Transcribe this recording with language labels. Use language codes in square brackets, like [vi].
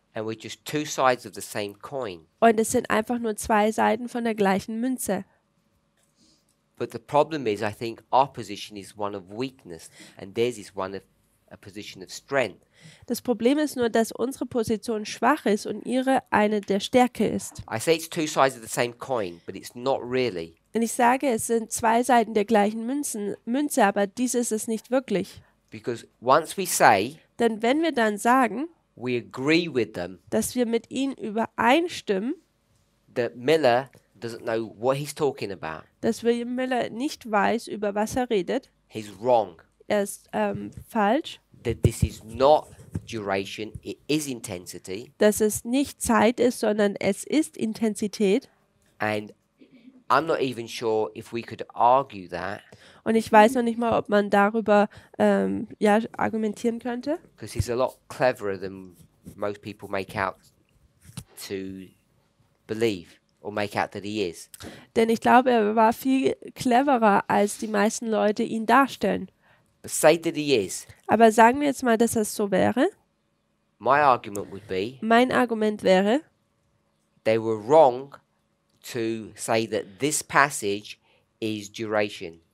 [en] And we're just two sides of the same coin. [de] Und es sind einfach nur zwei Seiten von der gleichen Münze. [en] But the problem is, I think our position is one of weakness, and theirs is one of a position of strength. [de] Das Problem ist nur, dass unsere Position schwach ist und ihre eine der Stärke ist. [en] I say it's two sides of the same coin, but it's not really. [de] Und ich sage, es sind zwei Seiten der gleichen Münze, aber dies ist es nicht wirklich. [en] Because once we say [de] Denn wenn wir dann sagen, [en] we agree with them, [de] dass wir mit ihnen übereinstimmen, [en] that Miller doesn't know what he's talking about, [de] dass William Miller nicht weiß, über was er redet, [en] he's wrong. [de] er ist falsch, [en] That this is not duration, it is intensity. [de] dass es nicht Zeit ist, sondern es ist Intensität. [en] And I'm not even sure if we could argue that, [de] Und ich weiß noch nicht mal, ob man darüber argumentieren könnte, [en] because he's a lot cleverer than most people make out to believe or make out that he is. [de] denn ich glaube, er war viel cleverer, als die meisten Leute ihn darstellen. [en] But say that he is. [de] Aber sagen wir jetzt mal, dass das so wäre. [en] My argument would be [de] Mein Argument wäre, [en] they were wrong to say that this passage is duration.